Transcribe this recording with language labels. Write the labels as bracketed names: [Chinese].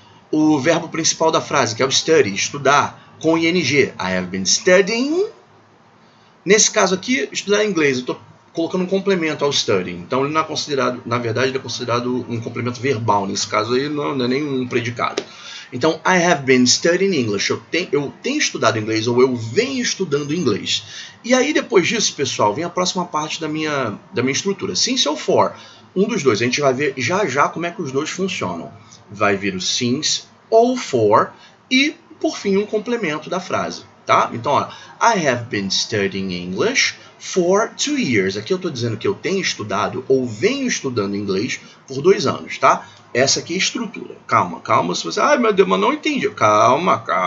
[Portuguese] O verbo principal da frase, que é o study, estudar, com ing. [English] I have been studying. [Portuguese] Nesse caso aqui, estudar inglês, eu estou colocando um complemento ao studying. Então ele não é considerado, na verdade, ele é considerado um complemento verbal. Nesse caso aí não é nem um predicado. Então, [English] I have been studying English. [Portuguese] Eu tenho estudado inglês, ou eu venho estudando inglês. E aí, depois disso, pessoal, vem a próxima parte da minha estrutura. Since ou for. Um dos dois. A gente vai ver já já como é que os dois funcionam. Vai vir o since ou for, e, por fim, um complemento da frase, tá? Então, ó, [English] I have been studying English for 2 years. [Portuguese] Aqui eu estou dizendo que eu tenho estudado ou venho estudando inglês por 2 anos, tá? Essa aqui é a estrutura. Calma, calma. Se você... Ai, meu Deus, mas não entendi. Calma.